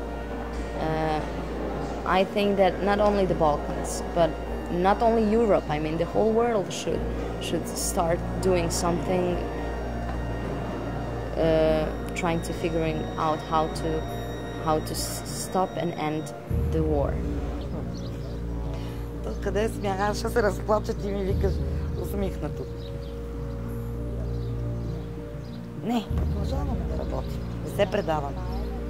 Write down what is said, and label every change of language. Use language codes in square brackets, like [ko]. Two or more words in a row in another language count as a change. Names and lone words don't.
[en] I think that not only the Balkans, but not only Europe, I mean the whole world should start doing something trying to figuring out how to stop and end the war. [bg] Къде смях? Ще се разплача, ти ми викаш усмихнато. Не, продължаваме да работим. Не се предаваме.